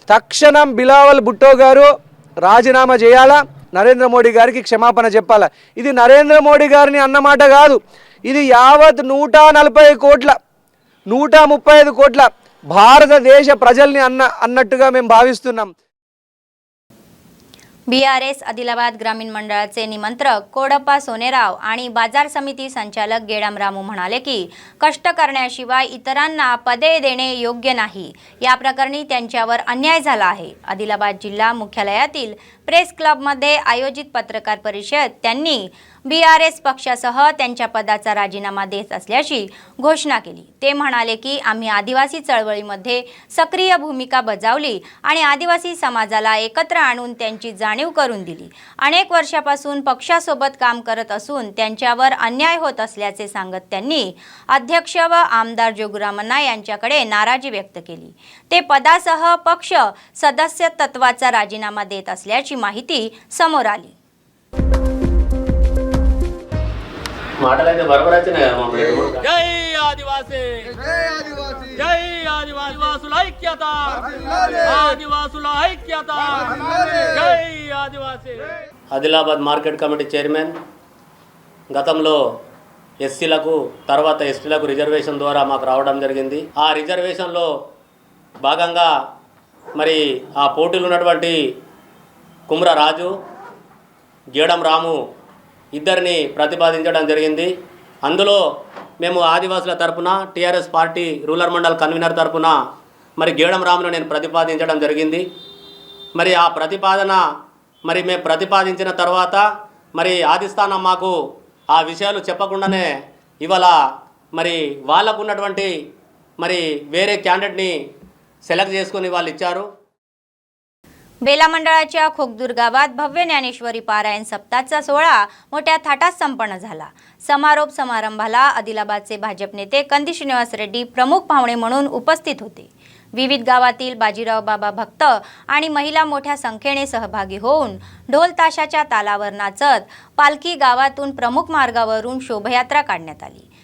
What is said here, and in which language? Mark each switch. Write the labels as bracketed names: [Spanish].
[Telugu] తక్షణం బిలావల్ భుట్టో గారు రాజీనామా చేయాలా, నరేంద్ర మోడీ గారికి క్షమాపణ చెప్పాలా। ఇది నరేంద్ర మోడీ గారిని అన్నమాట కాదు, ఇది యావత్ 140 కోట్ల 135 కోట్ల భారతదేశ ప్రజల్ని అన్నట్టుగా మేము భావిస్తున్నాం। [Marathi] BRS आदिलाबाद ग्रामीण मंडळाचे निमंत्रक कोडप्पा सोनेराव आणि बाजार समिती संचालक गेडाम रामू म्हणाले की कष्ट करण्याशिवाय इतरांना पदे देणे योग्य नाही। या प्रकरणी त्यांच्यावर अन्याय झाला आहे। आदिलाबाद जिल्हा मुख्यालयातील प्रेस क्लबमध्ये आयोजित पत्रकार परिषद त्यांनी BRS पक्षासह त्यांच्या पदाचा राजीनामा देत असल्याची घोषणा केली। ते म्हणाले की आम्ही आदिवासी चळवळीमध्ये सक्रिय भूमिका बजावली आणि आदिवासी समाजाला एकत्र आणून त्यांची जाणीव करून दिली। अनेक वर्षापासून पक्षासोबत काम करत असून त्यांच्यावर अन्याय होत असल्याचे सांगत त्यांनी अध्यक्ष व आमदार जोगरामन्ना यांच्याकडे नाराजी व्यक्त केली। ते पदासह पक्ष सदस्य तत्वाचा राजीनामा देत असल्याची माहिती समोर आली। [Telugu] మాటలైతే బరబరాచినాయి కదా జై ఆదివాసీ జై ఆదివాసీ జై ఆదివాసుల ఐక్యత ఆదివాసుల ఐక్యత జై ఆదివాసీ। ఆదిలాబాద్ మార్కెట్ కమిటీ చైర్మన్ గతంలో ఎస్సీలకు తర్వాత ఎస్టీలకు రిజర్వేషన్ ద్వారా మాకు రావడం జరిగింది। ఆ రిజర్వేషన్లో భాగంగా మరి ఆ పోటీలు ఉన్నటువంటి కుమ్ర రాజు, గేడం రాము ఇద్దరిని ప్రతిపాదించడం జరిగింది. అందులో మేము ఆదివాసుల తరపున TRS party rural mandal convener తరపున మరి గేడం రామును నేను ప్రతిపాదించడం జరిగింది. మరి ఆ ప్రతిపాదన మరి మేము ప్రతిపాదించిన తర్వాత మరి ఆదిస్థానం మాకు ఆ విషయాలు చెప్పకుండానే ఇవాళ మరి వాళ్ళకు ఉన్నటువంటి మరి వేరే క్యాండిడేట్ని సెలెక్ట్ చేసుకొని వాళ్ళు इच्छारू। [Marathi] बेला मंडळाच्या खोकदूर गावात भव्य ज्ञानेश्वरी पारायण सप्ताहाचा सोहळा मोठ्या थाटात संपन्न झाला। समारोप समारंभाला आदिलाबादचे भाजप नेते कंदी श्रीनिवास रेड्डी प्रमुख पाहुणे म्हणून उपस्थित होते। विविध गावातील बाजीराव बाबा भक्त आणि महिला मोठ्या संख्येने सहभागी होऊन ढोल ताशाच्या तालावर नाचत पालखी गावातून प्रमुख मार्गावरून शोभायात्रा काढण्यात आली।